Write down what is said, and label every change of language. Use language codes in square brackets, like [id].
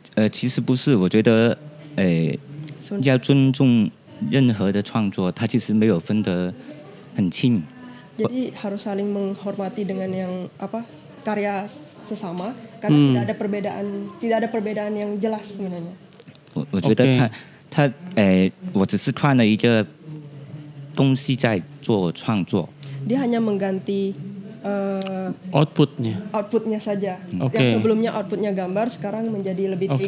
[zh] 其实不是，我觉得要尊重任何的创作，它其实没有分得很近。 [id] Jadi harus saling menghormati dengan yang karya sesama karena tidak ada perbedaan yang jelas sebenarnya. [zh] 我觉得我只是换了一个东西在做创作。 [id] Dia hanya mengganti outputnya saja. Yang sebelumnya outputnya gambar, sekarang menjadi lebih